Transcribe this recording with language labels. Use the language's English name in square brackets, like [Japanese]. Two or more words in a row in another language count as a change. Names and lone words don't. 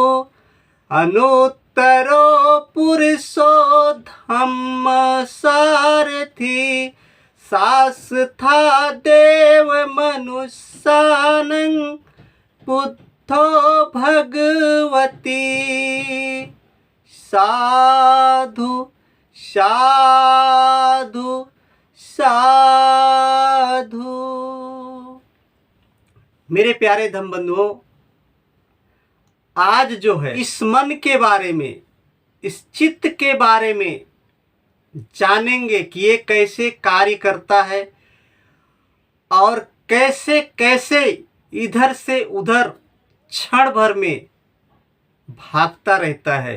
[Pali] अनुत्तरो पुरुषो धम्म सारथी शास्था देव मनुष्यानं बुद्धो भगवती। साधु साधु साधु। [Hindi] मेरे प्यारे धम्म बंधुओं, आज जो है इस मन के बारे में, इस चित्त के बारे में जानेंगे कि ये कैसे कार्य करता है और कैसे कैसे इधर से उधर क्षण भर में भागता रहता है।